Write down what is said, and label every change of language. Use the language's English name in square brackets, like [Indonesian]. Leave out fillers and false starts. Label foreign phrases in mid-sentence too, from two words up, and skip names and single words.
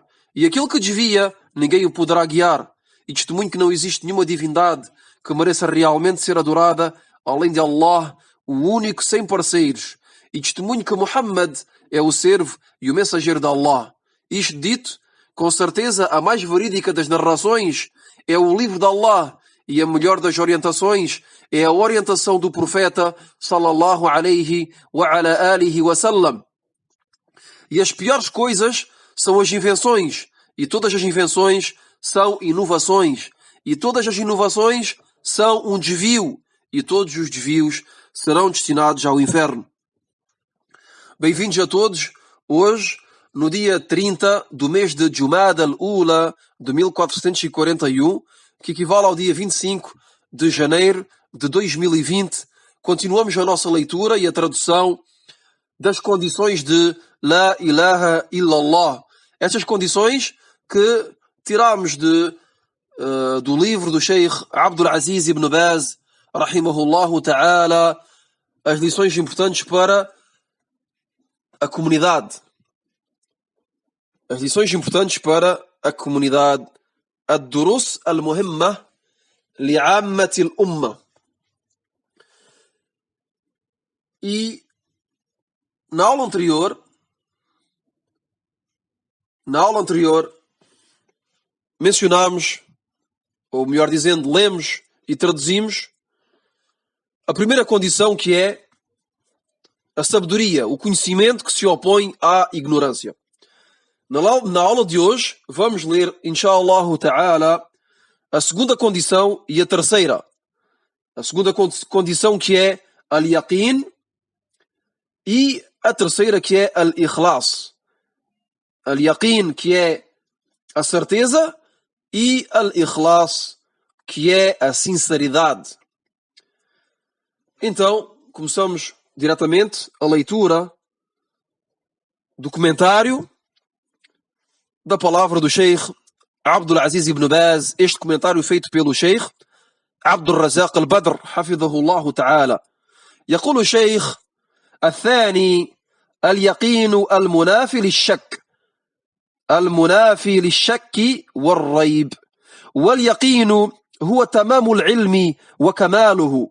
[Portuguese] E aquele que desvia, ninguém o poderá guiar. E testemunho que não existe nenhuma divindade que mereça realmente ser adorada, além de Allah, o único sem parceiros. E testemunho que Muhammad é o servo e o mensageiro de Allah. Isto dito, com certeza a mais verídica das narrações é o livro de Allah, e a melhor das orientações é a orientação do profeta [Arabic] صلى الله عليه وعلى آله وسلم. [Portuguese] E as piores coisas são as invenções, e todas as invenções são inovações, e todas as inovações são um desvio, e todos os desvios serão destinados ao inferno. Bem-vindos a todos. Hoje, no dia 30 do mês de Jumada al-Ula de 1441, que equivale ao dia 25 de janeiro de 2020, continuamos a nossa leitura e a tradução das condições de [Arabic] لا إله إلا الله. [Portuguese] Estas condições que tiramos do livro do Sheikh Abdul Aziz ibn Baz, [Arabic] رحمه الله تعالى, [Portuguese] as lições importantes para a comunidade. As lições importantes para a comunidade. [Arabic] الدروس المهمة لعامة الأمة. [Portuguese] E na aula anterior mencionámos, ou melhor dizendo, lemos e traduzimos a primeira condição, que é a sabedoria, o conhecimento que se opõe à ignorância. Na aula de hoje, vamos ler, [Arabic] إن شاء الله تعالى, [Portuguese] a segunda condição e a terceira. A segunda condição, que é al-yaqin, e a terceira, que é al-ikhlas. Al-yaqin, que é a certeza, e al-ikhlas, que é a sinceridade. Então, começamos diretamente a leitura do comentário da palavra do Sheikh Abdul Aziz ibn Baz, este comentário feito pelo Sheikh عبد الرزاق البدر [Arabic] حفظه الله تعالى. يقول الشيخ: الثاني اليقين المنافي للشك والريب. واليقين هو تمام العلم وكماله.